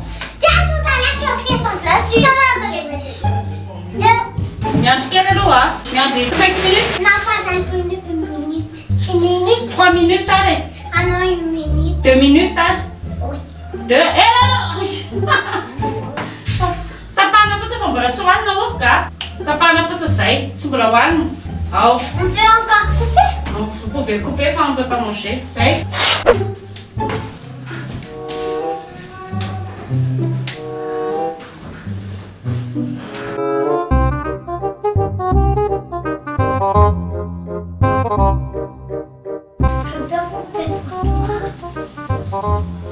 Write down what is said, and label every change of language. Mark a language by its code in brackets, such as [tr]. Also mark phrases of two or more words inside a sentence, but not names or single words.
[fr] Tiens, tout à l'heure, tu as fait semblant. Tu t'en as Regarde, quelle est l'eau? Regarde, 5 minutes? Non, pas 5 minutes, 1 minute. 1 minute? 3 minutes, allez. Ah non, 1 minute. 2 minutes, allez. Oui. 2. Eh là! [mg] Tapana fotsiny fa mbola tsy hohanina moa ka? Tapana fotsiny zay, tsy mbola hohanina. Ao. [fr] On peut encore couper? Vous pouvez couper, enfin on ne peut pas manger. [mg] Zay. [fr] Je peux couper pour toi.